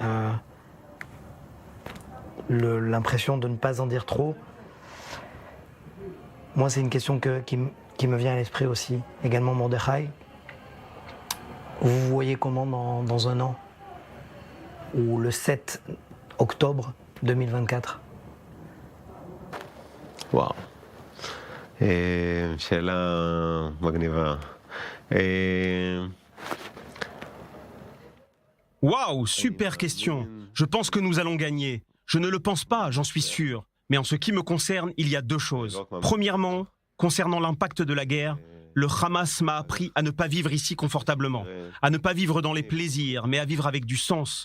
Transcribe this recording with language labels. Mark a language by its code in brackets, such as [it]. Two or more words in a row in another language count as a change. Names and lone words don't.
[fr] L'impression de ne pas en dire trop. Moi, c'est une question qui me vient à l'esprit aussi. Également Mordechai. Vous vous voyez comment dans un an? Ou le 7 octobre 2024? [he] וואו. שאלה מגניבה. [fr] Waouh, super question. Je pense que nous allons gagner. Je ne le pense pas, j'en suis sûr. Mais en ce qui me concerne, il y a deux choses. Premièrement, concernant l'impact de la guerre, le Hamas m'a appris à ne pas vivre ici confortablement, à ne pas vivre dans les plaisirs, mais à vivre avec du sens.